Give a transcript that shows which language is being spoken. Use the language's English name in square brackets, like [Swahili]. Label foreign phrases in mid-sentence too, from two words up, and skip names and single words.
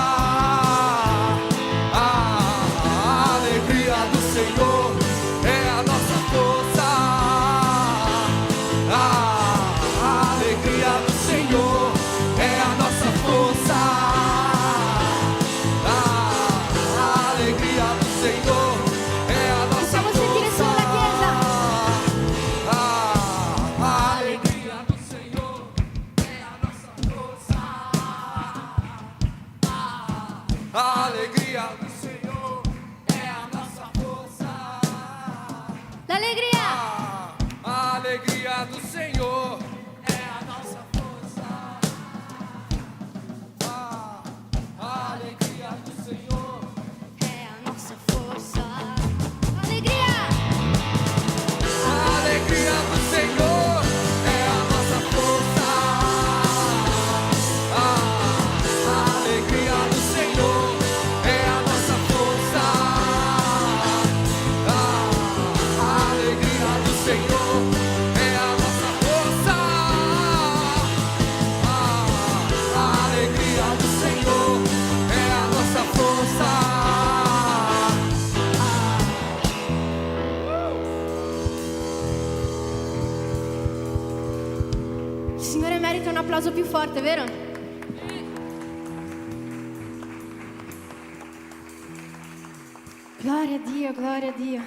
[Portuguese] A alegria do Senhor é a nossa força. A alegria do Senhor é a nossa força. A alegria do Senhor é a nossa [Italian] Possiamo sentire solo la Chiesa. [Portuguese] a alegria do Senhor é a nossa força. A alegria do Senhor é a nossa força. [Italian] L'allegria. [Portuguese] A alegria do Senhor é a nossa força. A alegria do Senhor. [Italian] È a nostra forza. Allegria. [Portuguese] A alegria do Senhor é a nossa força. A alegria do Senhor é a nossa força. A alegria do Senhor é a nossa força. A alegria do Senhor é a nossa força. [Italian] Il Signore merita un applauso più forte, vero? Gloria a Dio, gloria a Dio.